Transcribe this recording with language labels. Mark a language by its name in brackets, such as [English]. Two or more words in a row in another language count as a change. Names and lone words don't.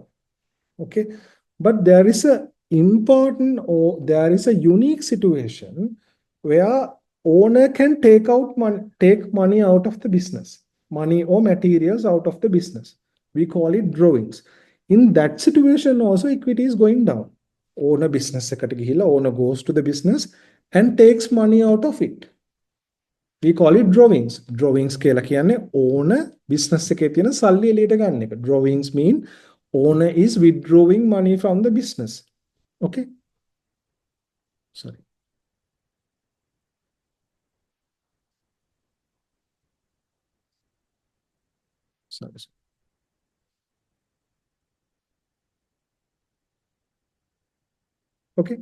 [English] Okay, but there is a important or there is a unique situation where owner can take money out of the business, money or materials out of the business. We call it drawings. In that situation also equity is going down. Owner business [Sinhala] එකට ගිහිලා [English] owner goes to the business and takes money out of it. We call it drawings. [Sinhala] Drawings කියලා කියන්නේ [English] owner business [Sinhala] එකේ තියෙන සල්ලි එළියට ගන්න එක. [English] Drawings mean owner is withdrawing money from the business. Okay. Sorry. Sorry. Okay.